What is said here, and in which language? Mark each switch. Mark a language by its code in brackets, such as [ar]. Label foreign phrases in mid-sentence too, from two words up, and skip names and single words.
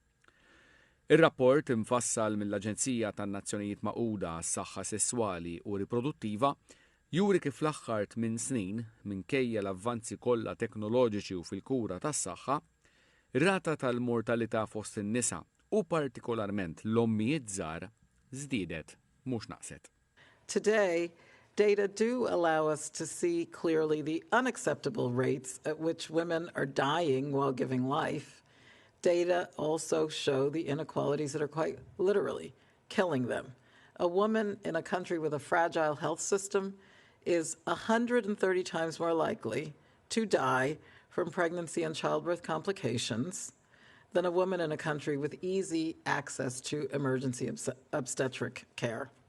[mt] Ir-rapport imfassal mill-Aġenzija tan-Nazzjonijiet Magħquda għas-Saħħa Sesswali u Riproduttiva juri kif fl-aħħar 8 snin minkejja l-avvanzi kollha teknoloġiċi u fil-kura tas-saħħa ir-rata tal-mortalità fost in-nisa u partikolarment l-ommijiet żgħar żdiedet mhux naqset. [en] Today, data do allow us to see clearly the unacceptable rates at which women are dying while giving life. Data also show the inequalities that are quite literally killing them. A woman in a country with a fragile health system is 130 times more likely to die from pregnancy and childbirth complications than a woman in a country with easy access to emergency obstetric care.